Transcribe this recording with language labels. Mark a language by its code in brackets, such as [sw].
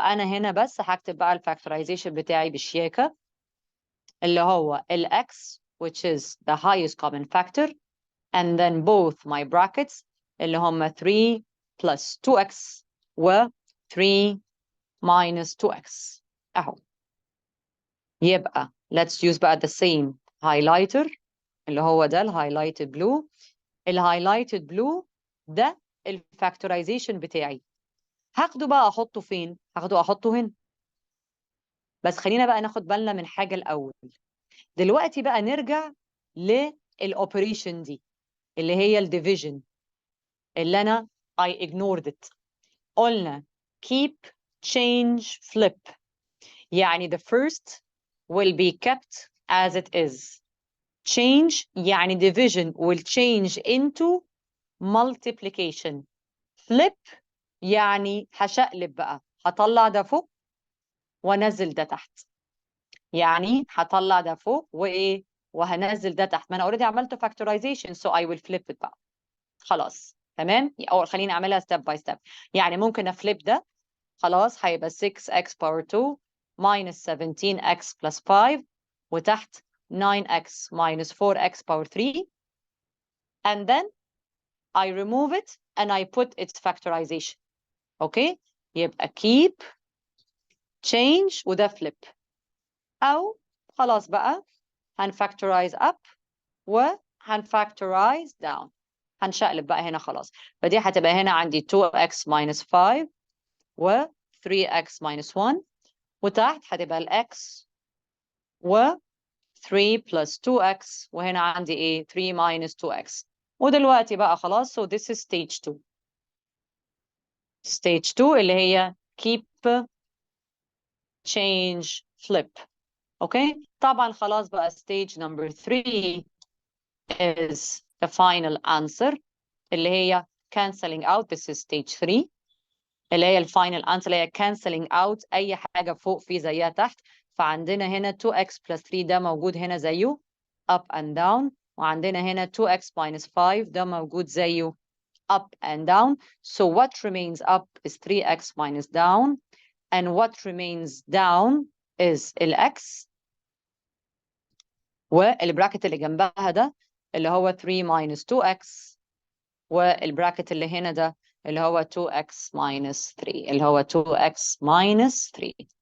[ar] فأنا هنا بس هكتب بقى الفactorization بتاعي بشياكة اللي هو x, [en] which is the highest common factor, and then both my brackets [ar] اللي هم 3 plus 2x و 3 minus 2x. أهو. يبقى [en] let's use بقى the same highlighter [ar] اللي هو ده [en] highlighted blue. highlighted blue ده factorization بتاعي. [ar] هاخده بقى أحطه فين؟ هاخده أحطه هنا. بس خلينا بقى ناخد بالنا من حاجة الأول. دلوقتي بقى نرجع للأوبريشن دي اللي هي division اللي أنا [en] I ignored it. [ar] قلنا [en] keep, change, flip. [ar] يعني [en] the first will be kept as it is. Change [ar] يعني [en] division will change into multiplication. [ar] Flip يعني هشقلب بقى, هطلع ده فوق وانزل ده تحت. يعني هطلع ده فوق وايه وهنزل ده تحت. ما انا already عملت factorization, [en] so I will flip it [ar] بقى. خلاص تمام. او خليني اعملها [en] step by step. [ar] يعني ممكن افليب ده, [en] خلاص هيبقى 6x power 2 minus 17x plus 5 وتحت 9x minus 4x power 3, and then I remove it and I put its factorization. Okay, [ar] يبقى [en] keep, change وده flip. أو [ar] خلاص بقى هنفاكتورايز [en] up [ar] وهنفاكتورايز down. هنشقلب بقى هنا خلاص. فدي هتبقى هنا عندي 2x minus 5 و 3x minus 1 وتحت هتبقى الx و 3 plus 2x وهنا عندي ايه 3 minus 2x. ودلوقتي بقى خلاص [en] so this is stage 2. stage 2 اللي هي keep change flip. [ar] اوكي طبعا خلاص بقى [en] stage number 3 is the final answer اللي هي canceling out. This is stage 3 [ar] اللي هي الفاينل answer اللي هي canceling out اي حاجه فوق في زيها تحت. فعندنا هنا 2x plus 3 ده موجود هنا زيه [en] up and down [ar] وعندنا هنا 2x minus 5 ده موجود زيه up and down. [en] So what remains up is 3x minus down and what remains down is [ar] الx والبراكت اللي جنبها ده اللي هو 3 minus 2x والبراكت اللي هنا ده اللي هو 2x minus 3 اللي هو 2x minus 3.